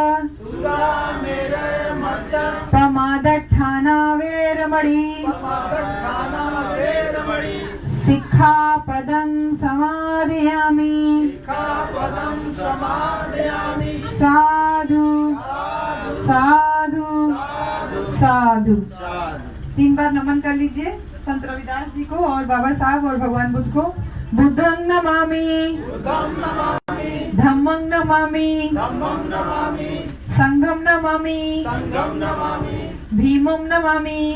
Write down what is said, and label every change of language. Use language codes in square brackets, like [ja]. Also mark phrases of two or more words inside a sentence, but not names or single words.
[pi] पमादठाना वेरमणि सिक्खापदं समादयामि साधु साधु साधु [hi] 3 बार नमन कर लीजिए संत रविदास जी को और बाबा साहब और भगवान बुद्ध को। [pi] बुद्धं नमामि धम्मं नमामि संघं नमामि भीमं नमामि।